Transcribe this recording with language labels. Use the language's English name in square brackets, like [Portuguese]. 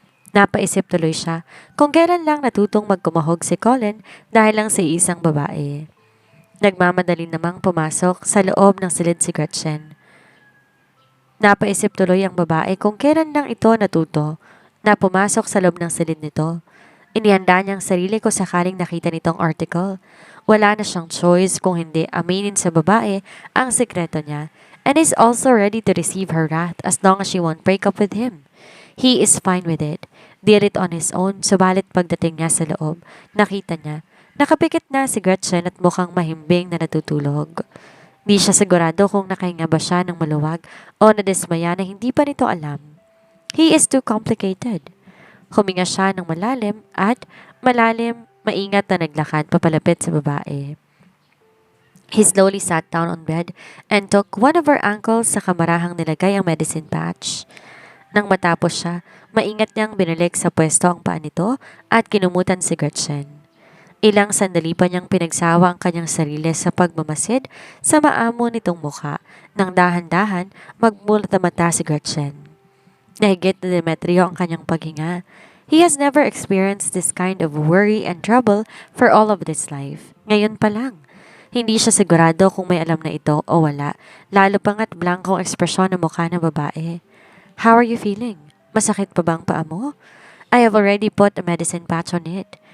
[Filipino] Napaisip tuloy siya kung kailan lang natutong magkumahog si Colin dahil lang sa isang babae. Nagmamadali namang pumasok sa loob ng silid si Gretchen. Napaisip tuloy ang babae kung kailan lang ito natuto na pumasok sa loob ng silid nito. Inihanda niyang sarili ko sakaling nakita nitong article. Wala na siyang choice kung hindi aminin sa babae ang sekreto niya [English] and is also ready to receive her wrath as long as she won't break up with him. He is fine with it. Did it on his own, [Filipino] subalit pagdating niya sa loob, nakita niya, nakapikit na si Gretchen at mukhang mahimbing na natutulog. Di siya sigurado kung nakahinga ba siya ng maluwag o nadismaya na hindi pa nito alam. [English] He is too complicated. [Filipino] Huminga siya ng malalim at maingat na naglakad papalapit sa babae. [English] He slowly sat down on bed and took one of her ankles [Filipino] sa kamarahang nilagay ang medicine patch. Nang matapos siya, maingat niyang binalik sa pwesto ang paa nito at kinumutan si Gretchen. Ilang sandali pa niyang pinagsawa ang kanyang sarili sa pagmamasid sa maamo nitong mukha nang dahan-dahan magmulat ang mata si Gretchen. Nahigit na Demetrio ang kanyang paghinga. [English] He has never experienced this kind of worry and trouble for all of his life. [Filipino] Ngayon pa lang. Hindi siya sigurado kung may alam na ito o wala, lalo pa nga't blankong ekspresyon ng mukha ng babae. [English] How are you feeling? [Filipino] Masakit pa bang paa mo? [English] I have already put a medicine patch on it.